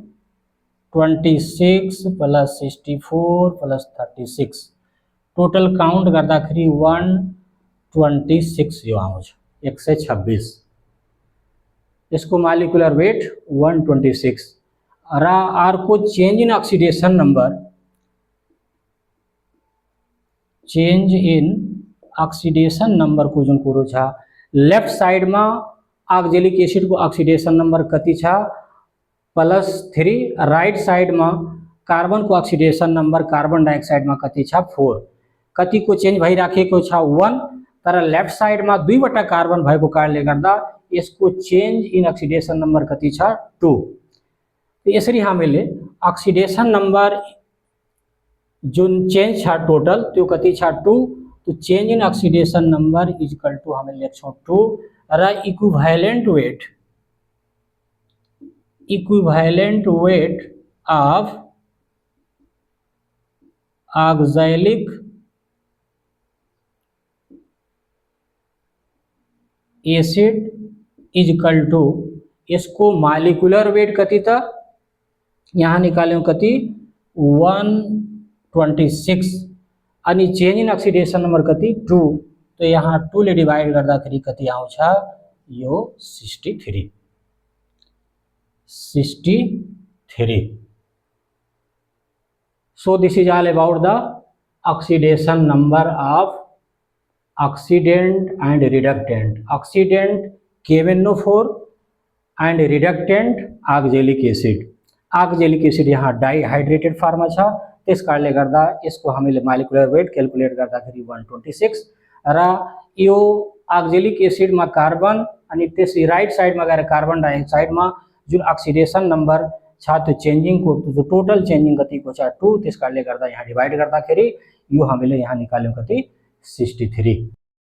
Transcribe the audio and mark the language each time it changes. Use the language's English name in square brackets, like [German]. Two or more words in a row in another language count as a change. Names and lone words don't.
[Nepali] 26 प्लस 64 प्लस 36 टोटल काउंट गर्दाखेरि 126 यो आउँछ 126 यसको [English] molecular weight [Nepali] 126 र अर्को [English] change in oxidation number [Nepali] को जुन कुरो छ [English] left side [Nepali] में ऑक्जेलिक एसिड को [English] oxidation number [Nepali] कति छ +3 [English] right side [Nepali] में कार्बन को [English] oxidation number carbon dioxide [Nepali] में कति छ 4 कति को चेंज भइराखेको छ 1 तर [English] left side [Nepali] में दुईवटा कार्बन भएको कारणले गर्दा यसको [English] change in oxidation number [Nepali] कति छ 2 यसरी हामीले [English] oxidation number [Nepali] जुन चेंज छ टोटल त्यो कति छ 2 तो [English] change in oxidation number equal to [Nepali] हामी लेख्छौं 2 र [English] equivalent weight of oxalic [Nepali] एसिड [English] equal to [Nepali] यसको [English] molecular weight [Nepali] कति त यहाँ निकाल्यौं कति 126 अनि [English] change in oxidation number [Nepali] कति 2 तो यहाँ 2 ले डिवाइड गर्दाखेरि कति आउँछ यो 63 [English] so this is all about the oxidation number of oxidant and reductant KMnO4 and reductant oxalic acid [Nepali] यहाँ [English] dihydrated form [Nepali] छ त्यस कारणले गर्दा यसको हामीले [English] molecular weight calculate [Nepali] गर्दाखेरि 126 र यो ऑक्जेलिक एसिड में कार्बन अनि त्यसै [English] right side [Nepali] में गएर [English] carbon dioxide [Nepali] में जुन [English] oxidation number [Nepali] छ त्यो चेन्जिङ को जो [English] total changing [Nepali] कतिको छ 2 त्यस कारणले गर्दा यहाँ डिवाइड गर्दाखेरि यो हामीले यहाँ निकाल्यौं कति 63